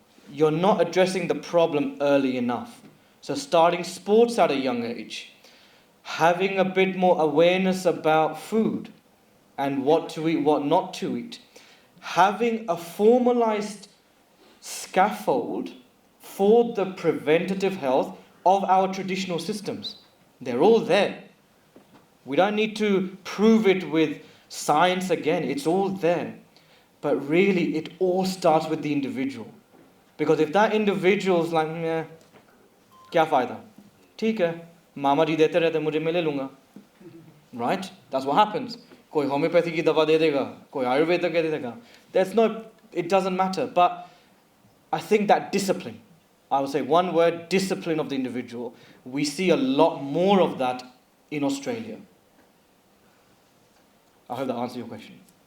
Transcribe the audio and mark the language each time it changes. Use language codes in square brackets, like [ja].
[en] You're not addressing the problem early enough. So starting sports at a young age, having a bit more awareness about food and what to eat, what not to eat, having a formalized scaffold for the preventative health of our traditional systems. They're all there. We don't need to prove it with science again. It's all there. But really, it all starts with the individual. Because if that individual's like, [hi] kya fayda? ठीक है, मामा जी देते रहते मुझे मैं ले लूँगा. [en] Right? That's what happens. [hi] कोई homeopathy की दवा दे देगा, कोई Ayurveda के दे देगा. [en] It doesn't matter. But I think that discipline, I would say one word, discipline of the individual. We see a lot more of that in Australia. I hope that answers your question.